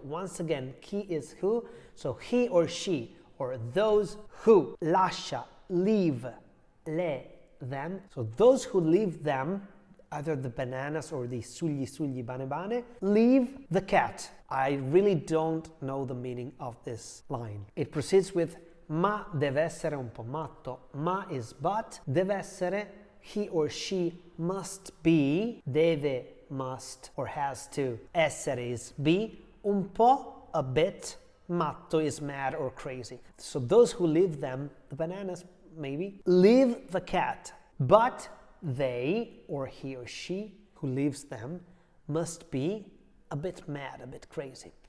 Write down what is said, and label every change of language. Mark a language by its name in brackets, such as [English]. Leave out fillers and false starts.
[English] Once again, chi is who, so he or she, or those who, lascia, leave, le, them. So those who leave them, either the bananas or the sugli sugli bane bane, leave the cat. I really don't know the meaning of this line. It proceeds with [Italian] ma deve essere un po' matto. [English] Ma is but, deve essere, he or she must be, deve, must, or has to, essere is be, un po', a bit, matto is mad or crazy. So those who leave them, the bananas maybe, leave the cat, but they, or he or she, who leaves them, must be a bit mad, a bit crazy.